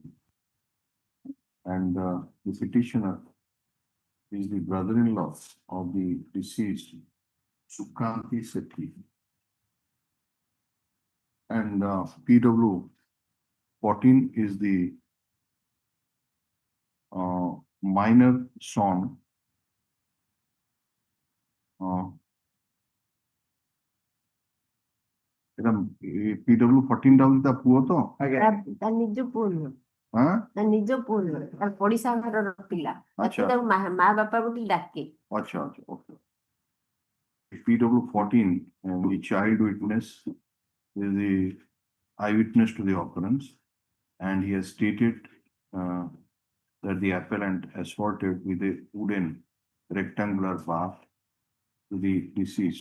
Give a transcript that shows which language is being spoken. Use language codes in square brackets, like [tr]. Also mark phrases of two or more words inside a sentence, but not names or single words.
[en] And the petitioner is the brother-in-law of the deceased, Sukhanti Sethi. And PW 14 is the minor son. [or] PW 14 ଟା ହଉଛି ତା ପୁଅ ତ? ଆଜ୍ଞା ତା ନିଜ ପୁଅ ନୁହଁ, ହଁ ତା ନିଜ ପୁଅ ନୁହଁ, ତାର ପଡିଶା ଘରର ପିଲା। ଆଚ୍ଛା। ତାକୁ ମା ବାପା ବୋଲି ଡାକେ। [en] Acha, okay. PW 14, the child witness is the eyewitness to the occurrence, and he has stated that the appellant assaulted with a wooden rectangular bar to the deceased.